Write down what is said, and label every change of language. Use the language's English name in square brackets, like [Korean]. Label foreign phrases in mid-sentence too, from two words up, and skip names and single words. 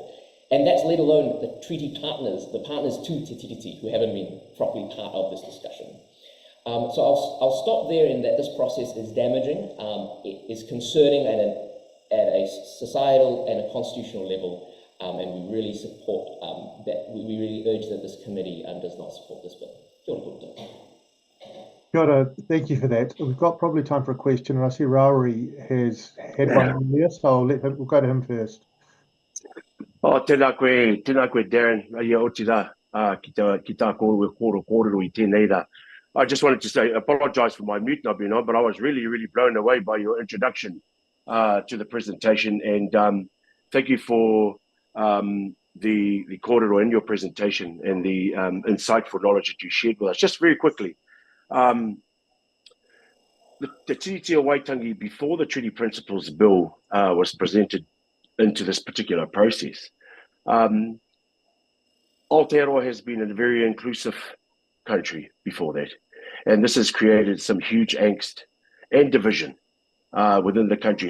[English] And that's let alone the treaty partners, the partners to tiriti, who haven't been properly part of this discussion. So I'll stop there in that this process is damaging, it is concerning at a societal and a constitutional level. And we really support that. We really urge that this committee does not support this bill. [Māori] Kia ora koutou. Kia ora, [English] thank you for that. We've got probably time for a question, and I see Rauri has had one earlier, so we'll go to him first. [Māori] Oh, tēnā koe, Darren. Ia oti rā, ki tā kōrero I tēnei rā. [English] I just wanted to say, apologise for my mute not being on, but I was really, really blown away by your introduction to the presentation, and thank you for the kōrero in your presentation and the insightful knowledge that you shared with us. Just very quickly, the tiriti o Waitangi, before the Treaty Principles Bill was presented into this particular process, Aotearoa has been a very inclusive country before that, and this has created some huge angst and division within the country.